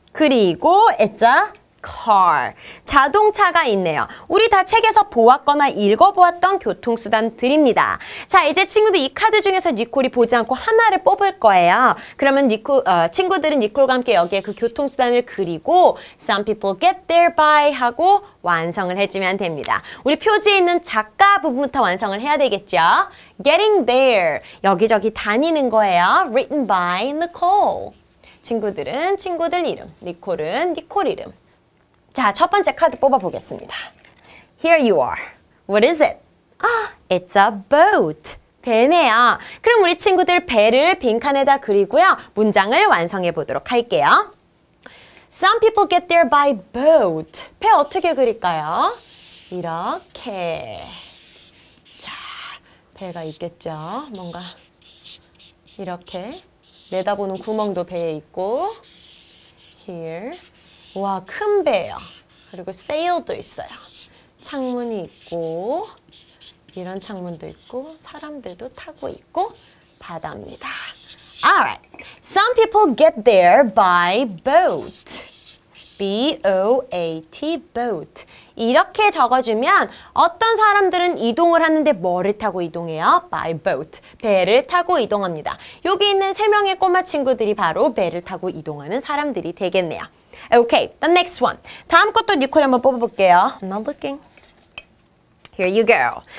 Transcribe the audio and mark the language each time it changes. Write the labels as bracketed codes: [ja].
[en] 그리고 it's a car. [ko] 자동차가 있네요. 우리 다 책에서 보았거나 읽어보았던 교통수단들입니다. 자, 이제 친구들 이 카드 중에서 니콜이 보지 않고 하나를 뽑을 거예요. 그러면 친구들은 니콜과 함께 여기에 그 교통수단을 그리고 [en] Some people get there by [ko] 하고 완성을 해주면 됩니다. 우리 표지에 있는 작가 부분부터 완성을 해야 되겠죠. [en] Getting there. [ko] 여기저기 다니는 거예요. [en] Written by Nicole. [ko] 친구들은 친구들 이름, 니콜은 니콜 이름. 자, 첫 번째 카드 뽑아보겠습니다. [en] Here you are. What is it? It's a boat. [ko] 배네요. 그럼 우리 친구들 배를 빈칸에다 그리고요. 문장을 완성해 보도록 할게요. [en] Some people get there by boat. [ko] 배 어떻게 그릴까요? 이렇게. 자, 배가 있겠죠. 뭔가 이렇게 내다보는 구멍도 배에 있고 Here. 와, 큰 배예요. 그리고 sail도 있어요. 창문이 있고 이런 창문도 있고 사람들도 타고 있고 바다입니다. [en] Alright. Some people get there by boat. B-O-A-T, boat. [ko] 이렇게 적어주면 어떤 사람들은 이동을 하는데 뭐를 타고 이동해요? [en] By boat. [ko] 배를 타고 이동합니다. 여기 있는 3명의 꼬마 친구들이 바로 배를 타고 이동하는 사람들이 되겠네요. [en] Okay, the next one. [ko] 다음 것도 니콜이 한번 뽑아볼게요. [en] I'm not looking. Here you go.